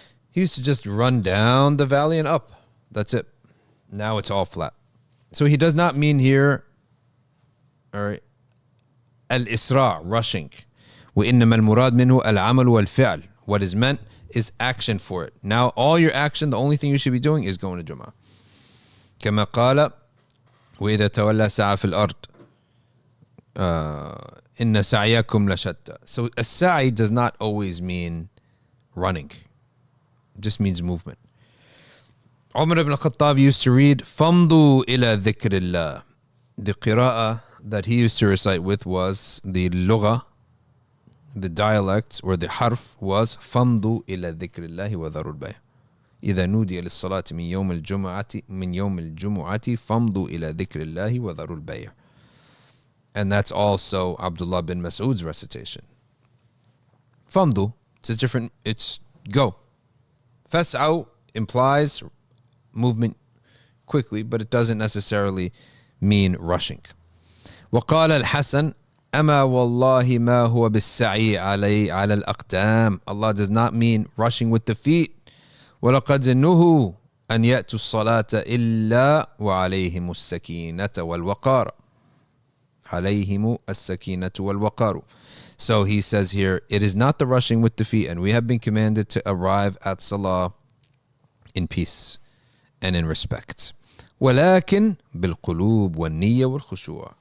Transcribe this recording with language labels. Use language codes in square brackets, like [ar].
[en] He used to just run down the valley and up. That's it. Now it's all flat. So he does not mean here, all right, al-isra', rushing. [ar] وَإِنَّمَا الْمُرَادْ مِنْهُ الْعَمَلُ وَالْفِعْلُ. [en] What is meant is action for it. Now all your action, the only thing you should be doing is going to Jumu'ah. [ar] كما قال وإذا تولى سعى في الأرض إن سعيكم لشتى. [en] So a sa'i does not always mean running. It just means movement. Umar ibn Khattab used to read [ar] فَمْضُوا إِلَى ذِكْرِ اللَّهِ. [en] The qira'ah that he used to recite with was the lugha, the dialect or the harf was [ar] فَمْضُوا إِلَى ذِكْرِ اللَّهِ وَذَرُوا الْبَيْعَ. إذا نودي للصلاة من يوم الجمعة فامضوا إلى ذكر الله وذروا البيع. [en] And that's also Abdullah bin Mas'ud's recitation. Famdu, it's go. Fas'aw implies movement quickly, but it doesn't necessarily mean rushing. [ar] وقال الحسن أما والله ما هو بالسعي على الأقدام. [en] Allah does not mean rushing with the feet. [ar] ولقد نهوا أن يأتوا الصلاة إلا وعليهم السكينة والوقار. عليهم السكينة والوقار. [en] So he says here, it is not the rushing with the feet, and we have been commanded to arrive at Salah in peace and in respect. [ar] ولكن بالقلوب والنية والخشوع.